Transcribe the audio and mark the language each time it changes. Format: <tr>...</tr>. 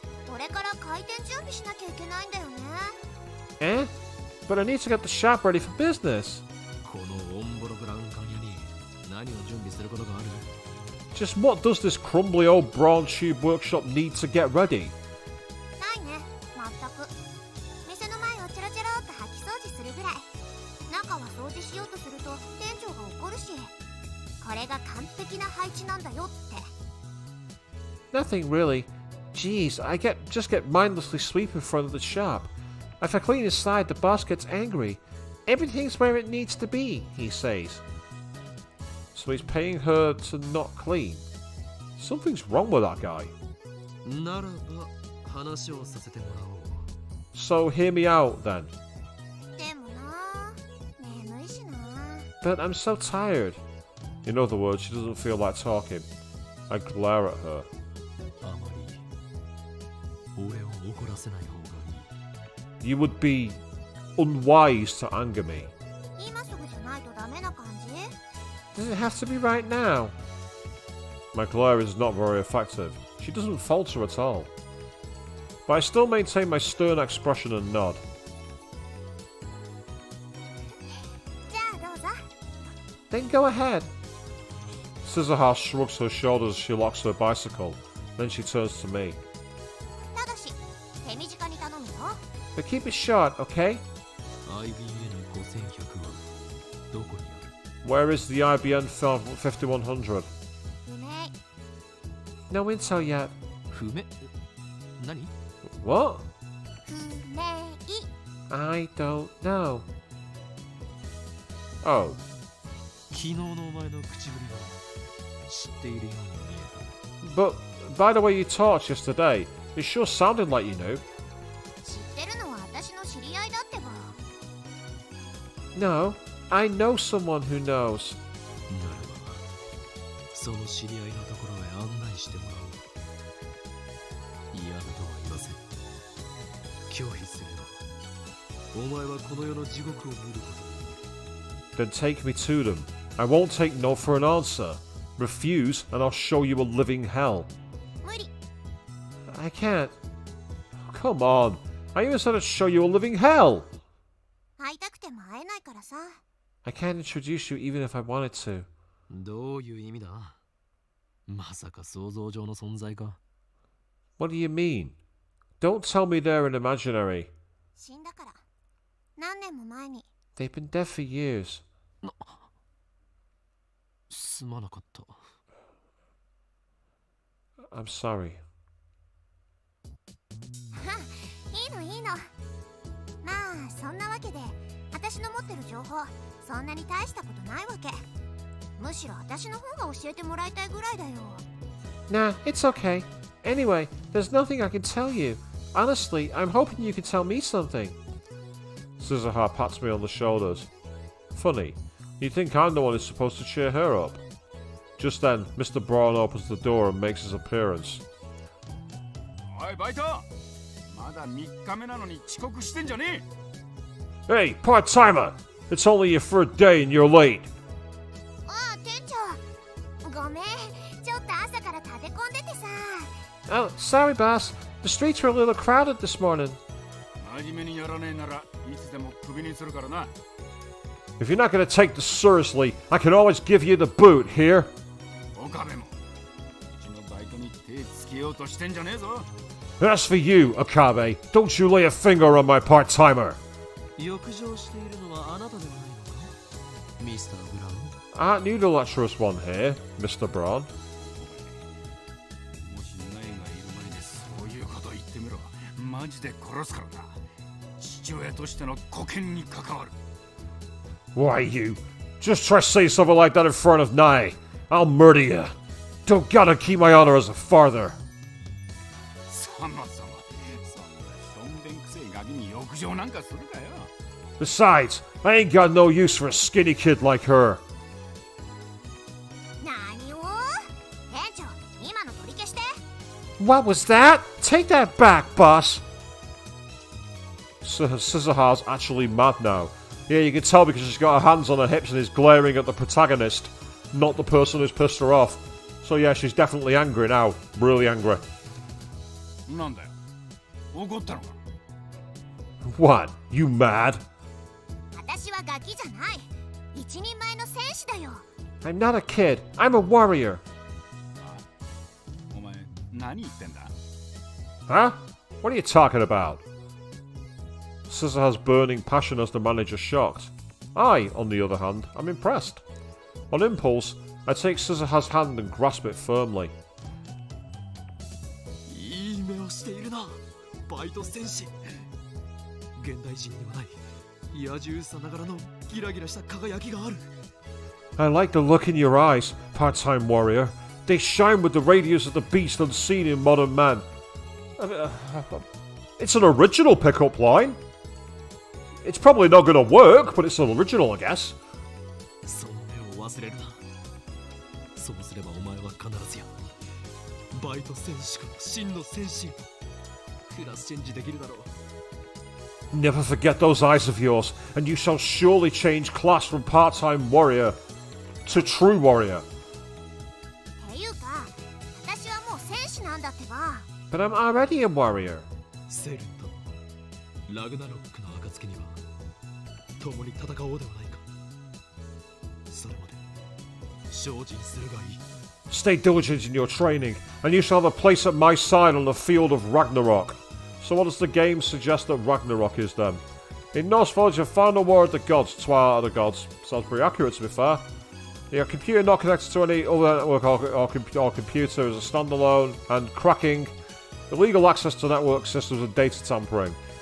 <ja>これから開店準備しなきゃいけないんだよね。 Eh?</ja> <en>But I need to get the shop ready for business.</en> <ja>このオンボロブラウン管屋に何を準備することがある？</ja> <en>Just what does this crumbly old Brawn Tube workshop need to get ready?</en> <ja>ないね、まったく。店の前をチャラチャラっと掃き掃除するぐらい。中は掃除しようとすると店長が怒るし。これが完璧な配置なんだよって。</ja> <en>Nothing really. Jeez, I just get mindlessly sweep in front of the shop. If I clean inside, the boss gets angry. Everything's where it needs to be, he says. So he's paying her to not clean. Something's wrong with that guy.</en> <ja>ならば話をさせてもらおう。</ja> <en>So hear me out then.</en> <ja>でもな、眠いしな。</ja> <en>But I'm so tired. In other words, she doesn't feel like talking. I glare at her.</en> <ja>あまり俺を怒らせない方がいい。</ja> <en>You would be unwise to anger me.</en> <ja>今すぐじゃないとダメな感じ？</ja> <en>Does it have to be right now? My glare is not very effective. She doesn't falter at all. But I still maintain my stern expression and nod.</en> <ja>じゃあどうぞ。</ja> <en>Then go ahead. Scissorhouse shrugs her shoulders as she locks her bicycle. Then she turns to me.</en> <ja>ただし、手短に頼むよ。</ja> <en>But keep it short, okay?</en> <ja>IBN5100 はどこにある？</ja> <en>Where is the IBN 5100?</en> <ja>不明。</ja> <en>No intel yet.</en> <ja>不明？何？</ja> <en>What?</en> <ja>不明。</ja> <en>I don't know. Oh.</en> <ja>昨日のお前の口ぶりが知っているように見えた。</ja> <en>But by the way you talked yesterday, it sure sounded like you knew.</en> <ja>知ってるのは私の知り合いだってば。</ja> <en>No, I know someone who knows.</en> <ja>ならばその知り合いのところへ案内してもらおう。嫌だとは言わせん。拒否すればお前はこの世の地獄を見ることになる。</ja> <en>Then take me to them. I won't take no for an answer. Refuse, and I'll show you a living hell.</en> <ja>無理。</ja> <en>I can't. Come on. I even said I'd show you a living hell.</en> <ja>会いたくても会えないからさ。</ja> <en>I can't introduce you even if I wanted to.</en> <ja>どういう意味だ？まさか想像上の存在か。</ja> <en>What do you mean? Don't tell me they're an imaginary.</en> <ja>死んだから。何年も前に。</ja> <en>They've been dead for years.</en> <ja>すまなかった。</ja> <en>I'm sorry.</en> <ja>いいのいいの。まあそんなわけで私の持ってる情報そんなに大したことないわけ。むしろ私の方が教えてもらいたいぐらいだよ。</ja> <en>Nah, it's okay. Anyway, there's nothing I can tell you. Honestly, I'm hoping you can tell me something. Scissorha pats me on the shoulders. Funny, you'd think I'm the one who's supposed to cheer her up. Just then, Mr. Braun opens the door and makes his appearance.</en> <ja>おいバイト、まだ3日目なのに遅刻してんじゃねえ。</ja> <en>Hey, part-timer! It's only your third day and you're late.</en> <ja>ああ店長、ごめん、ちょっと朝から立て込んでてさ。</ja> <en>Oh, sorry, boss. The streets were a little crowded this morning.</en> <ja>真面目にやらねえならいつでもクビにするからな。</ja> <en>If you're not going to take this seriously, I can always give you the boot here.</en> <ja>岡部もうちのバイトに手つけようとしてんじゃねえぞ。</ja> <en>As for you, Akabe, don't you lay a finger on my part-timer.</en> <ja>浴場しているのはあなたではないのか、ミスター・ブラウン。</ja> <en>Aren't you the lecherous one here, Mr. Braun?</en> <ja>もしナイがいる前でそういうこと言ってみろ。マジで殺すからな。父親としての沽券に関わる。</ja> <en>Why, you just try to say something like that in front of Nai. I'll murder you. Don't gotta keep my honor as a father.</en> <ja>そもそもそんなしょんべんくせえガキに浴場なんかするかよ。</ja> <en>Besides, I ain't got no use for a skinny kid like her.</en> <ja>何を？店長、今の取り消して。</ja> <en>What was that? Take that back, boss. Scissorha's actually mad now. Yeah, you can tell because she's got her hands on her hips and is glaring at the protagonist, not the person who's pissed her off. So yeah, she's definitely angry now. Really angry.</en> <ja>なんだよ。怒ったのか。</ja> <en>What? You mad?</en> <ja>私はガキじゃない。一人前の戦士だよ。</ja> <en>I'm not a kid. I'm a warrior.</en> <ja>お前何言ってんだ。</ja> <en>Huh? What are you talking about? Scissorha's burning passion as the manager shocked. I, on the other hand, am impressed. On impulse, I take Scissorha's hand and grasp it firmly.</en> <ja>いい目をしているな、バイト戦士。現代人にはない野獣さながらのギラギラした輝きがある。</ja> <en>I like the look in your eyes, part-time warrior. They shine with the radiance of the beast unseen in modern man. It's an original pickup line. It's probably not going to work, but it's an original, I guess.</en> <ja>その目を忘れるな。そうすればお前は必ずやバイト戦士から真の戦士へとクラスチェンジできるだろう。</ja> <en>Never forget those eyes of yours, and you shall surely change class from part-time warrior to true warrior.</en> <ja>っていうか、私はもう戦士なんだってば。</ja> <en>But I'm already a warrior.</en> <ja>セレンとラグナロックの暁には共に戦おうではないか。それまで精進するがいい。</ja> <en>Stay diligent in your training, and you shall have a place at my side on the field of Ragnarok. So what does the game suggest that Ragnarok is then? In Norse mythology, the final war of the gods, Twilight of the gods. Sounds pretty accurate to be fair. Your computer not connected to any other network or computer is a standalone, and cracking, illegal access to network systems and data tampering.</en>